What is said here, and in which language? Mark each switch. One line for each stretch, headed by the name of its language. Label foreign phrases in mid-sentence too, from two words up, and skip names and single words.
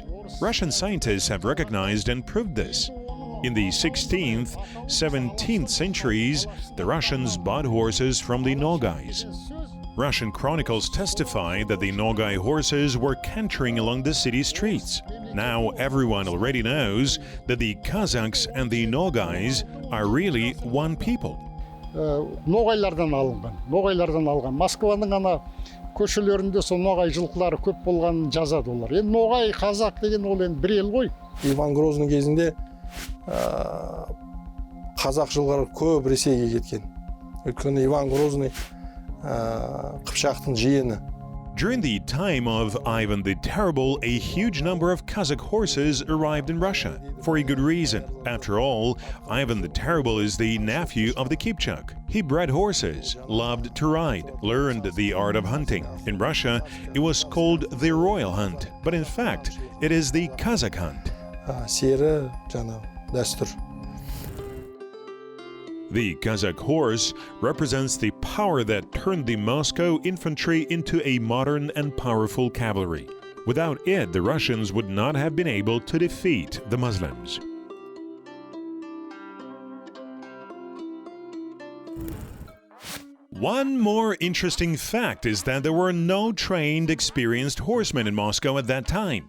English: Russian scientists have recognized and proved this. In the 16th, 17th centuries, the Russians bought horses from the Nogais. Russian chronicles testify that the Nogai horses were cantering along the city streets. Now everyone already knows that the Kazakhs and the Nogais are really one people.
Kazakh: Ноғайлардан алынған. Москваның ана көшелерінде сол ноғай жылқылары көп болғанын жазады олар. Енді ноғай, қазақ деген ол енді бір ел ғой. Иван Грозный кезінде қазақ жылқылары көп Ресейге кеткен. Өйткені Иван Грозный Қыпшақтың жиені.
English: During the time of Ivan the Terrible, a huge number of Kazakh horses arrived in Russia, for a good reason. After all, Ivan the Terrible is the nephew of the Kipchak. He bred horses, loved to ride, learned the art of hunting. In Russia, it was called the royal hunt, but in fact, it is the Kazakh hunt.
Kazakh: Сері жаңа дәстүр.
English: The Kazakh horse represents the power that turned the Moscow infantry into a modern and powerful cavalry. Without it, the Russians would not have been able to defeat the Muslims. One more interesting fact is that there were no trained, experienced horsemen in Moscow at that time.